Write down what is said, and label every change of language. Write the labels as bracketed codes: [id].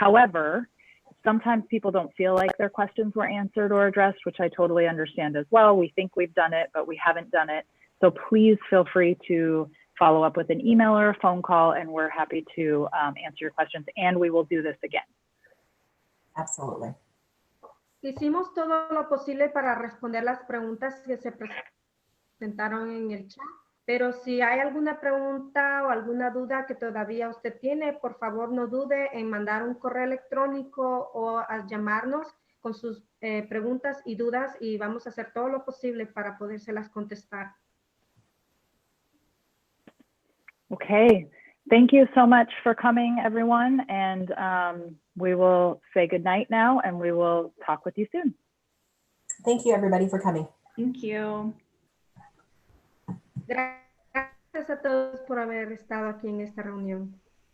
[en] However, sometimes people don't feel like their questions were answered or addressed, which I totally understand as well. We think we've done it, but we haven't done it. So please feel free to follow up with an email or a phone call, and we're happy to answer your questions, and we will do this again. Absolutely. [es] Hicimos todo lo posible para responder las preguntas que se presentaron en el chat, pero si hay alguna pregunta o alguna duda que todavía usted tiene, por favor no dude en mandar un correo electrónico o a llamarnos con sus preguntas y dudas y vamos a hacer todo lo posible para podérselas contestar. [en] Okay, thank you so much for coming, everyone, and we will say good night now, and we will talk with you soon. Thank you, everybody, for coming. Thank you. [es] Gracias a todos por haber estado aquí en esta reunión.